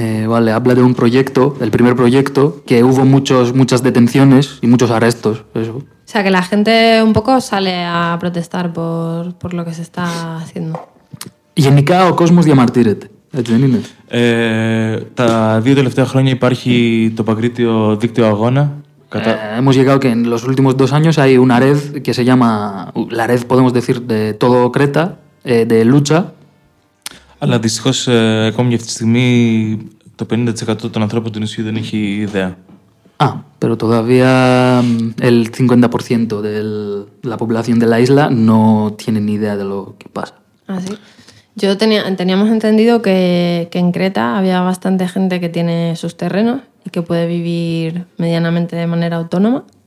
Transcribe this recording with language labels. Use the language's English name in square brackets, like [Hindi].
[Spanish] Vale, habla de un proyecto, el primer proyecto, que hubo muchas detenciones y muchos arrestos. Eso. O sea, que la gente un poco sale a protestar por lo que se está haciendo. [Greek] Γενικά ο κόσμος διαμαρτύρεται, έτσι δεν είναι. Τα δύο τελευταία χρόνια υπάρχει το Παγκρίτιο Δίκτυο Αγώνα. [Spanish] Hemos llegado que en los últimos dos años hay una red que se llama la red, podemos decir, de todo Creta, de lucha. [Greek] Αλλά δυστυχώς, ακόμη και αυτή τη στιγμή, το 50% των ανθρώπων του νησιού δεν έχει ιδέα. [Spanish] Pero todavía el 50% de la población de la isla no tiene ni idea de lo que pasa. Así. Yo teníamos entendido que en Creta había bastante gente que tiene sus terrenos. [Greek] Και μπορεί να ζει [Spanish] medianamente de manera autónoma.